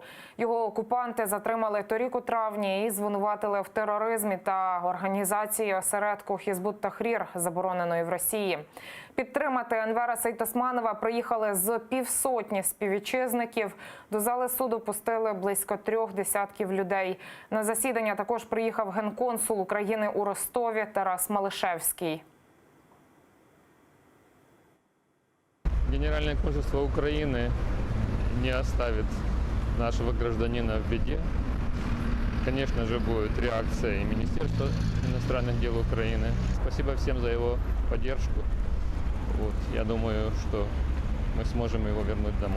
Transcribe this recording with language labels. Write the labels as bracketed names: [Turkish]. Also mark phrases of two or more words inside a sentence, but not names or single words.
[Ukrainian] Його окупанти затримали торік у травні і звинуватили в тероризмі та організації осередку Хізбут-Тахрір, забороненої в Росії. Підтримати Енвера Сейтосманова приїхали з півсотні співвітчизників. До зали суду пустили близько 3 десятків людей. На засідання також приїхав генконсул України у Ростові Тарас Малишевський. [Russian] Генеральное консульство Украины не оставит нашего гражданина в беде. Конечно же, будет реакция и Министерства иностранных дел Украины. Спасибо всем за его поддержку. Вот, я думаю, что мы сможем его вернуть домой.